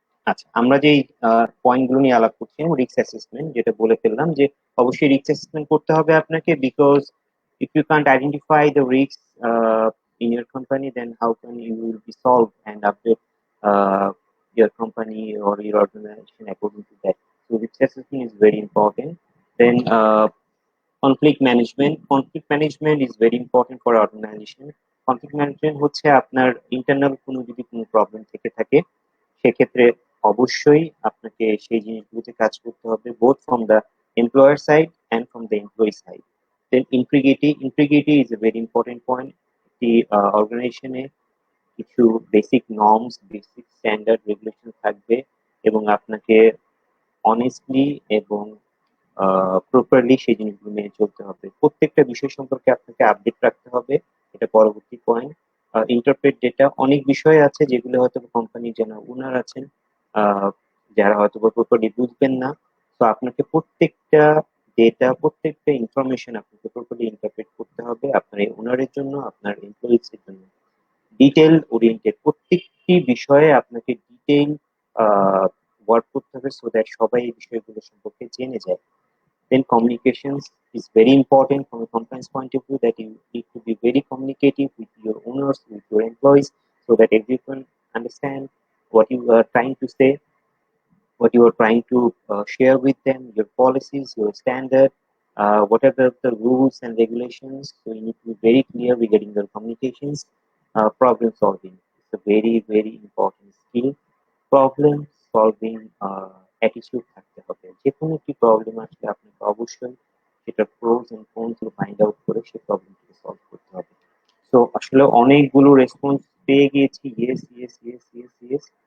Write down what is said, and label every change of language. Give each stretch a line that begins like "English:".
Bangla: আচ্ছা, আমরা যেই পয়েন্ট গুলো নিয়ে আলাপ করছিলাম, রিস্ক অ্যাসেসমেন্ট, যেটা বলে ফেললাম যে অবশ্যই রিস্ক অ্যাসেসমেন্ট করতে হবে আপনাকে, because
English: if you can't identify the risks in your company, then how can you will be solved and update your company or your organization according to that. So risk assessment is very important. Then conflict management is very important for organization.
Bangla: Conflict management হচ্ছে আপনার internal কোনো যদি কোনো problem থেকে থাকে, সেক্ষেত্রে অবশ্যই আপনাকে সেই জিনিসগুলোতে কাজ করতে হবে,
English: Both from the employer side and from the employee side. Then integrity is a very important point.
Bangla: একটি অর্গানাইজেশনে কিছু basic norms, basic standard regulation থাকবে, এবং আপনাকে অনেস্টলি এবং প্রপারলি সেই জিনিসগুলো মেনে চলতে হবে। প্রত্যেকটা বিষয় সম্পর্কে আপনাকে আপডেট রাখতে হবে, এটা পরবর্তী পয়েন্ট। ইন্টারপ্রেট ডেটা, অনেক বিষয় আছে যেগুলো হয়তো কোম্পানির যারা ওনার আছেন, আহ, যারা হয়তো প্রপারলি বুঝবেন না। তো আপনাকে প্রত্যেকটা ডেটা, প্রত্যেকটা ইনফরমেশন আপনাকে প্রপারলি ইন্টারপ্রেট করতে হবে, আপনার এই ওনারের জন্য, আপনার এমপ্লয়িজ এর জন্য। ডিটেল ওরিয়েন্টেড, প্রত্যেকটি বিষয়ে আপনাকে ডিটেইল ওয়ার্ক করতে হবে, সো দ্যাট সবাই এই বিষয়গুলো সম্পর্কে জেনে যায়।
English: Then communications is very important from a company's point of view, that you need to be very communicative with your owners, with your employees, so that everyone understand what you are trying to say, what you are trying to share with them, your policies, your standard, what are the rules and regulations. So you need to be very clear regarding your communications. Problem solving is a very, very important skill.
Bangla: Problem solving attitude থাকতে হবে। যে কোনো একটি problem আসলে আপনাকে অবশ্যই সেটার প্রোস and cons গুলো ফাইন্ড আউট করে সেই প্রবলেমটিকে সলভ করতে হবে। তো আসলে অনেকগুলো রেসপন্স পেয়ে গিয়েছি, yes yes yes yes yes.